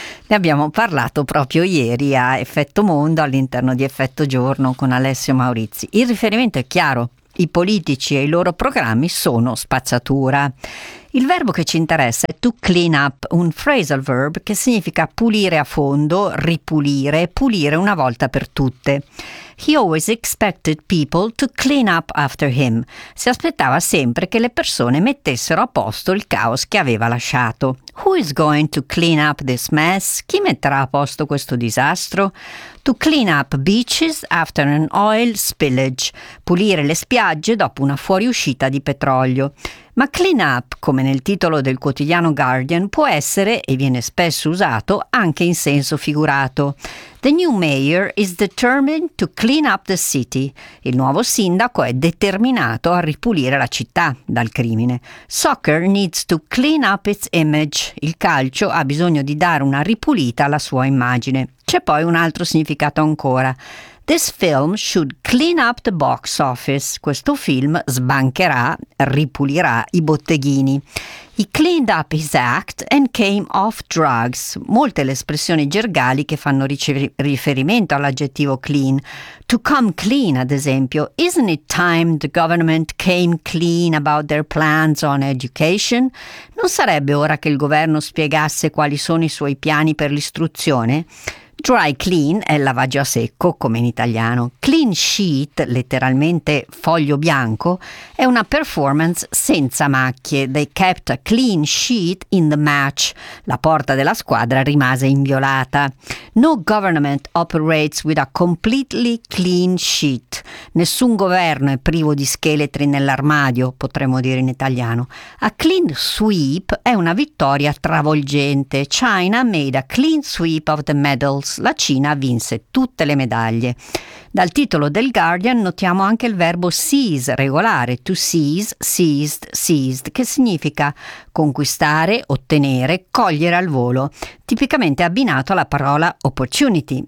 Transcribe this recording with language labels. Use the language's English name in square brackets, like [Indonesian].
[Italian] Ne abbiamo parlato proprio ieri a Effetto Mondo, all'interno di Effetto Giorno, con Alessio Maurizi. Il riferimento è chiaro. I politici e i loro programmi sono spazzatura. Il verbo che ci interessa è to clean up, un phrasal verb che significa pulire a fondo, ripulire, pulire una volta per tutte. [English] He always expected people to clean up after him. [Italian] Si aspettava sempre che le persone mettessero a posto il caos che aveva lasciato. [English] Who is going to clean up this mess? [Italian] Chi metterà a posto questo disastro? [English] To clean up beaches after an oil spillage. [Italian] Pulire le spiagge dopo una fuoriuscita di petrolio. Ma clean up, come nel titolo del quotidiano Guardian, può essere, e viene spesso usato, anche in senso figurato. [English] The new mayor is determined to clean up the city. [Italian] Il nuovo sindaco è determinato a ripulire la città dal crimine. [English] Soccer needs to clean up its image. [Italian] Il calcio ha bisogno di dare una ripulita alla sua immagine. C'è poi un altro significato ancora. [English] This film should clean up the box office. [Italian] Questo film sbancherà, ripulirà i botteghini. [English] He cleaned up his act and came off drugs. [Italian] Molte le espressioni gergali che fanno riferimento all'aggettivo clean. To come clean, ad esempio. [English] Isn't it time the government came clean about their plans on education? [Italian] Non sarebbe ora che il governo spiegasse quali sono i suoi piani per l'istruzione? Dry clean è lavaggio a secco, come in italiano. Clean sheet, letteralmente foglio bianco, è una performance senza macchie. [English] They kept a clean sheet in the match. [Italian] La porta della squadra rimase inviolata. [English] No government operates with a completely clean sheet. [Italian] Nessun governo è privo di scheletri nell'armadio, potremmo dire in italiano. A clean sweep è una vittoria travolgente. [English] China made a clean sweep of the medals. [Italian] La Cina vinse tutte le medaglie. Dal titolo del Guardian notiamo anche il verbo seize, regolare, to seize, seized, seized, che significa conquistare, ottenere, cogliere al volo, tipicamente abbinato alla parola opportunity.